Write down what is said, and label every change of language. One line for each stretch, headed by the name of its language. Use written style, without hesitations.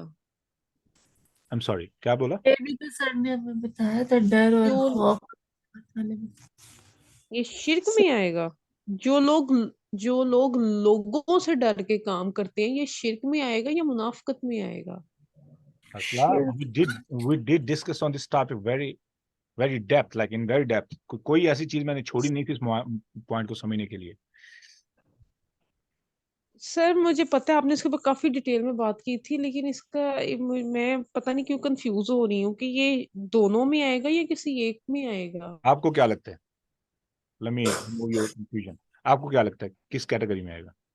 English: I am sorry,
Hindi: क्या बोला? ये भी तो सर ने हमें बताया था, डर और जो खौफ बताने में। ये शिर्क में आएगा? जो लोग जो लोग लोगों से डर के काम करते हैं, ये शिर्क में आएगा या मुनाफिकत में आएगा?
English: असला, we did discuss on this topic very depth, like in very depth.
Hindi: कोई ऐसी चीज मैंने छोड़ी नहीं थी इस पॉइंट को समझने के लिए। सर मुझे पता है आपने इसके ऊपर काफी डिटेल में बात की थी, लेकिन इसका मैं पता नहीं क्यों कंफ्यूज हो रही हूँ कि ये दोनों में आएगा या किसी एक में आएगा। आपको क्या लगता है?
English: Let me remove your confusion.
Hindi: आपको क्या लगता है किस कैटेगरी में आएगा?